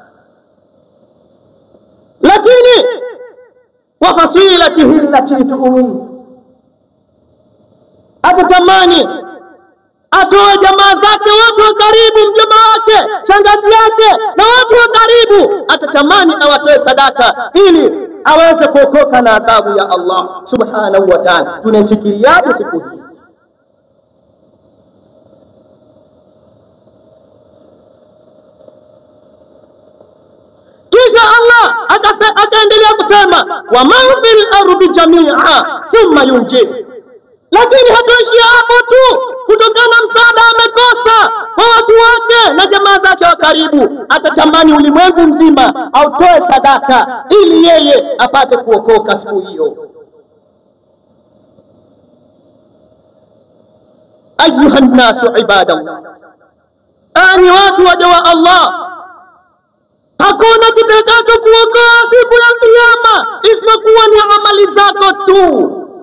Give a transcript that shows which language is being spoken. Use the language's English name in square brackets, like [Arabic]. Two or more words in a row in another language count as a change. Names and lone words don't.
[Swahili] Lakini [Arabic] وفصيلته التي تؤويه, [Swahili] atatamani atoe jamaa zake, watu wa karibu, mjomba wake, shangazi yake na watu wa karibu, atatamani awatoe sadaka ili aweze kuokoka na adhabu ya Allah [Arabic] سبحانه وتعالى. [Swahili] Tunafikiriaje siku hii? Kisha Allah akaendelea kusema [Arabic] ومن في الأرض جميعا ثم ينجيه. [Swahili] Lakini hatoishia hapo tu, kutokana msaada amekosa kwa watu wake na jamaa zake wa karibu, atatamani ulimwengu mzima autoe sadaka ili yeye apate kuokoka siku hiyo. [Arabic] أيها الناس عباد الله, [Swahili] ani watu waja wa Allah, hakuna kitakacho kuokoa siku ya Kiyama isipokuwa ni amali zako tu.